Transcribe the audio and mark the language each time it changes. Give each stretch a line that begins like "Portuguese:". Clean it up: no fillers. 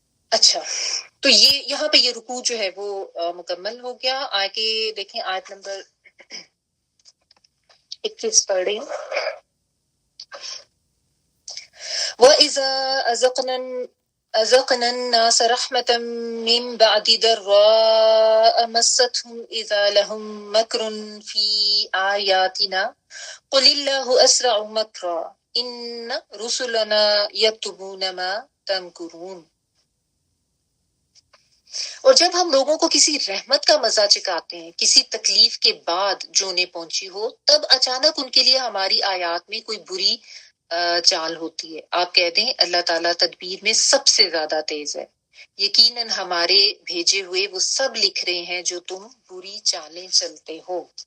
Urdu: اچھا تو یہ یہاں پہ یہ رکوع جو ہے وہ مکمل ہو گیا. آگے دیکھیں آیت نمبر 21 پڑھ رہی ہوں.
Arabic: وَإِذَا أَذَقْنَا أذقنا الناس رحمة من بعد ضراء مستهم إذا لهم مكر في آياتنا قل الله أسرع مكرا إن رسلنا يكتبون ما تمكرون.
Urdu: اور جب ہم لوگوں کو کسی رحمت کا مزہ چکھاتے ہیں کسی تکلیف کے بعد جو انہیں پہنچی ہو، تب اچانک ان کے لیے ہماری آیات میں کوئی بری چال ہوتی ہے. آپ کہہ دیں اللہ تعالیٰ تدبیر میں سب سے زیادہ تیز ہے، یقیناً ہمارے بھیجے ہوئے وہ سب لکھ رہے ہیں جو تم بری چالیں چلتے ہو.